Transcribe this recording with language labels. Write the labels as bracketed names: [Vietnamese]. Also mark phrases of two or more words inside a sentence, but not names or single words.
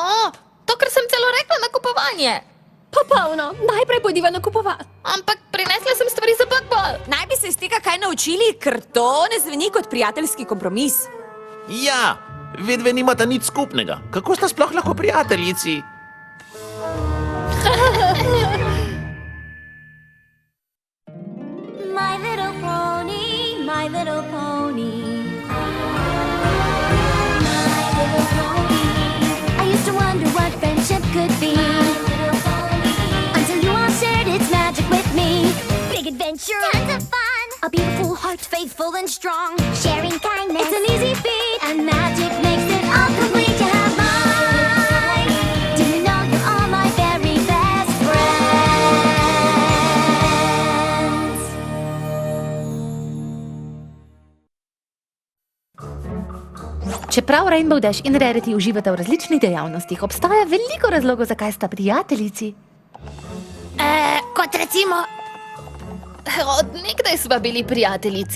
[Slovenian] To, kar sem celo rekla na kupovanje. Popolno. Najprej pojdiva nakupovati. Ampak prinesla sem stvari za bakbal. Naj bi se iz tega kaj naučili, ker to ne zveni kot prijateljski kompromis. Ja, vedve nimata nič skupnega. Kako sta sploh lahko prijateljici? [English] My little pony, my little pony. My little pony. I used to wonder what friendship could be. Until you all shared its magic with me. Big adventure, tons of fun. A beautiful heart, faithful and strong. Sharing kindness, it's an easy feat. And magic makes it all complete to have mine. Do you know you're all my very best friends? [Slovenian] Čeprav Rainbow Dash in Rarity uživata v različnih dejavnostih, obstaja veliko razlogov, zakaj sta prijateljici. Kot recimo... Od nekdaj sva bili prijateljici.